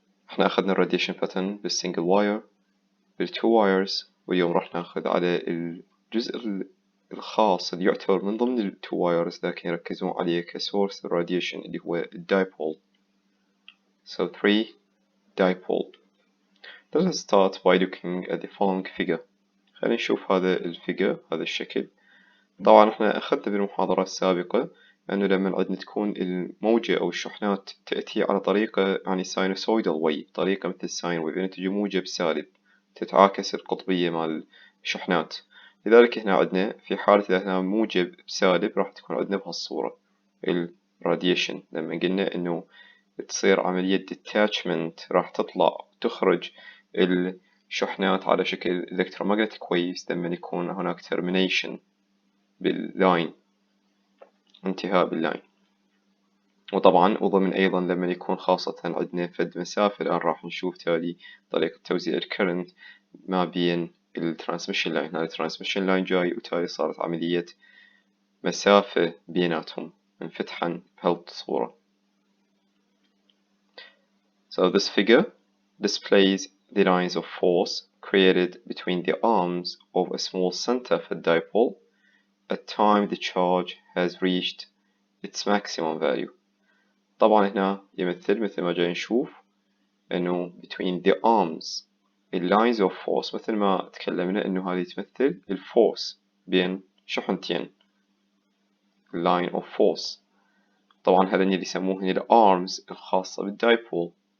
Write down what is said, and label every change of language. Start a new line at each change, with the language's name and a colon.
Arabic: احنا أخذنا الراديشن باترن بالسنجل واير بالتو وايرز، واليوم راح ناخذ على الجزء الخاص اللي يعتبر من ضمن التو وايرز لكن يركزون عليه كسورس الراديشن اللي هو الدايبول.
English: So 3 dipole. Let us start by looking at the following figure.
Arabic: خلينا نشوف هذا الفيجر، هذا الشكل. طبعا احنا أخذنا بالمحاضرة السابقة أنه لما عندنا تكون الموجة أو الشحنات تأتي على طريقة يعني
English: sinusoidal way،
Arabic: طريقة مثل الساين ويف، يعني تجي موجب سالب تتعاكس القطبية مال الشحنات. لذلك هنا عندنا في حالة إذا هنا موجب بسالب راح تكون عندنا بهالصورة الراديشن. لما قلنا إنه تصير عملية detachment راح تطلع تخرج الشحنات على شكل electromagnetic waves لما يكون هناك termination باللاين، انتهاء باللاين. وطبعا وضمن أيضا لما يكون خاصة عندنا فد مسافة. الآن راح نشوف تالي طريقة توزيع الكرنت ما بين الترانسميشن لاين. هذا الترانسميشن لاين جاي وتالي صارت عملية مسافة بيناتهم انفتحا بهالصورة.
English: So this figure displays the lines of force created between the arms of a small center for dipole at time the charge has reached its maximum value.
Arabic: طبعا هنا يمثل مثل ما جاي نشوف انه
English: between the arms lines of force،
Arabic: مثل ما تكلمنا انه هذه تمثل الفورس بين شحنتين line of force. طبعا هذا اللي يسموه الارمز الخاصة بالدايبول.